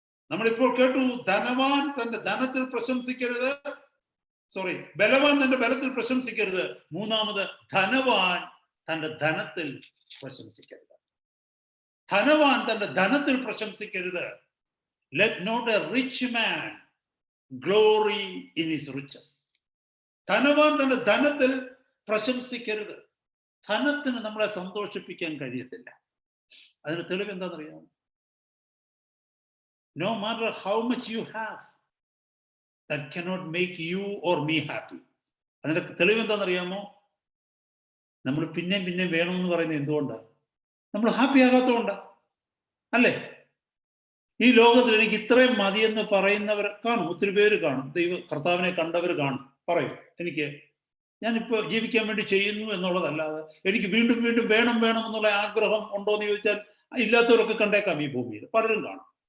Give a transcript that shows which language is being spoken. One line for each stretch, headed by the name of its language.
Malayalam: നമ്മളിപ്പോൾ കേട്ടു, ധനവാൻ തന്റെ ധനത്തിൽ പ്രശംസിക്കരുത്, ബലവാൻ തന്റെ ബലത്തിൽ പ്രശംസിക്കരുത്. മൂന്നാമത്, ധനവാൻ തന്റെ ധനത്തിൽ പ്രശംസിക്കരുത്. ധനവാൻ തന്റെ ധനത്തിൽ പ്രശംസിക്കരുത്.
English: Let not a rich man glory in his riches.
Malayalam: ധനവാൻ തന്റെ ധനത്തിൽ പ്രശംസിക്കരുത്. ധനത്തിന് നമ്മളെ സന്തോഷിപ്പിക്കാൻ കഴിയത്തില്ല. അതിന് തെളിവ് എന്താണെന്നറിയാമോ?
English: No matter how much you have, that cannot make you or me happy.
Malayalam: അതിന്റെ തെളിവ് എന്താണെന്നറിയാമോ? നമ്മൾ പിന്നെയും വേണമെന്ന് പറയുന്നത് എന്തുകൊണ്ടാണ്? നമ്മൾ ഹാപ്പി ആകാത്തതുകൊണ്ടാണ്, അല്ലേ? ഈ ലോകത്തിൽ എനിക്ക് ഇത്രയും മതിയെന്ന് പറയുന്നവർ കാണും, ഒത്തിരി പേര് കാണും. കർത്താവിനെ കണ്ടവർ കാണും, പറയും ഞാനിപ്പോ ജീവിക്കാൻ വേണ്ടി ചെയ്യുന്നു എന്നുള്ളതല്ലാതെ എനിക്ക് വീണ്ടും വേണം എന്നുള്ള ആഗ്രഹം ഉണ്ടോ എന്ന് ചോദിച്ചാൽ ഇല്ലാത്തവരൊക്കെ കണ്ടേക്കാം ഈ ഭൂമിയിൽ, പലരും കാണും.